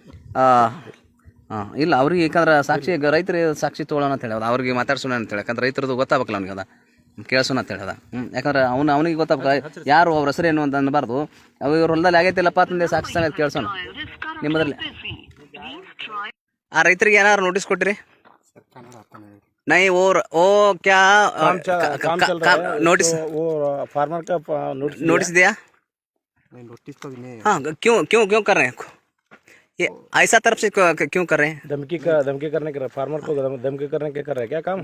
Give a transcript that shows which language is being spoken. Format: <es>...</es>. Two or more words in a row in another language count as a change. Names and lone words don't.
<kn>ಇಲ್ಲ ಅವ್ರಿಗೆ ಯಾಕಂದ್ರೆ ಸಾಕ್ಷಿ ರೈತರಿಗೆ ಸಾಕ್ಷಿ ತೊಗೊಳ್ಳೋಣ ಅಂತ ಹೇಳಿ ಅವ್ರಿಗೆ ಮಾತಾಡ್ಸೋಣ ಅಂತೇಳಿ. ಯಾಕಂದ್ರೆ ರೈತರದ್ದು ಗೊತ್ತಾಗಬೇಕಲ್ಲ ಅವ್ನಿಗೆ, ಅದ ಕೇಳಿಸೋಣ ಅಂತ ಹೇಳದ. ಯಾಕಂದ್ರೆ ಅವನಿಗೆ ಗೊತ್ತಾಗಬೇಕು ಯಾರು ಅವ್ರ ಹೆಸರೇನು ಅಂತ ಅನ್ನಬಾರ್ದು. ಇವ್ರ ಹೊಲದಲ್ಲಿ ಆಗೈತಿಲ್ಲಪ್ಪ ಅಂತಂದೆ ಸಾಕ್ಷಿ ಸಮೇತ ಕೇಳಿಸೋಣ ನಿಮ್ಮದ್ರಲ್ಲಿ. ಆ ರೈತರಿಗೆ ಏನಾದ್ರು ನೋಟಿಸ್ ಕೊಟ್ಟಿರಿ?</kn> <hi>नहीं वो क्या नोटिस फार्मर का नोटिस दिया? नोटिस तो नहीं। हाँ, क्यों क्यों क्यों कर रहे हैं? ये ऐसा तरफ से क्यों कर रहे हैं? धमकी करने के फार्मर को धमकी करने के कर रहे हैं क्या काम?</hi>